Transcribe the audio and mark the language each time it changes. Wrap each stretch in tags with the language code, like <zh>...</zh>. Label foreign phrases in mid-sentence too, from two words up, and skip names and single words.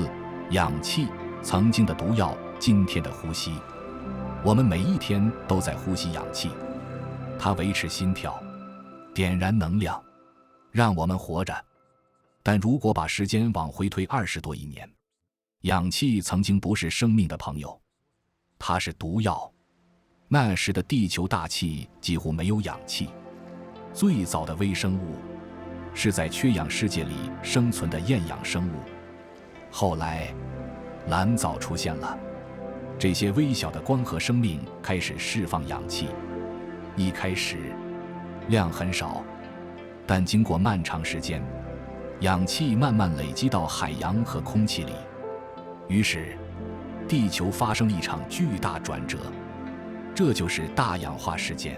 <zh>氧氣，曾經的毒藥，今天的呼吸。我們每一天都在呼吸氧氣，它維持心跳，點燃能量，讓我們活着。但如果把時間往回推20多億年，氧氣曾經不是生命的朋友，它是毒藥。那時的地球大气幾乎沒有氧氣，最早的微生物是在缺氧世界裡生存的厭氧生物。後來，蓝藻出現了，這些微小的光合生命開始釋放氧氣。一開始，量很少，但經過漫長時間，氧氣慢慢累積到海洋和空氣裡。於是，地球發生了一場巨大轉折，這就是大氧化事件。</zh>